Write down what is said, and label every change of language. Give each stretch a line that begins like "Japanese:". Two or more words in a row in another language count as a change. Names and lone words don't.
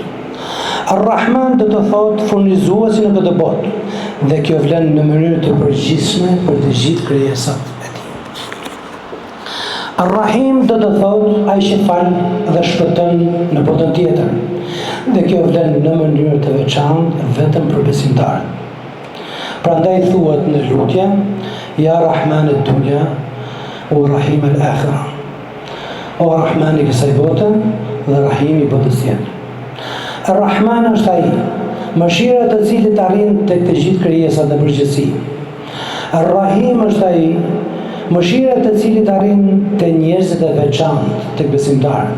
Albanian: Ar-Rahman do të thotë furnizuesi në këtë botë, dhe kjo vlen në mënyrë të përgjithshme për të gjithë krijesat. Ar-Rahim do të thotë ai që fal dhe shpëton në botën tjetër, dhe kjo vlen në mënyrë të veçantë vetëm për besimtarët. Prandaj thuhet në lutje,
Arabic: يا رحمن الدنيا و رحيم الآخرة.
Albanian: O Rahman i kësaj bote dhe Rahim i botës tjetër. Ar-Rahman është ai, mëshira të cilit arrin tek të gjithë krijesat në përgjithësi. Ar-Rahim është ai, mëshira të cilit arrin të njerëzit e veçantë, tek besimtarët.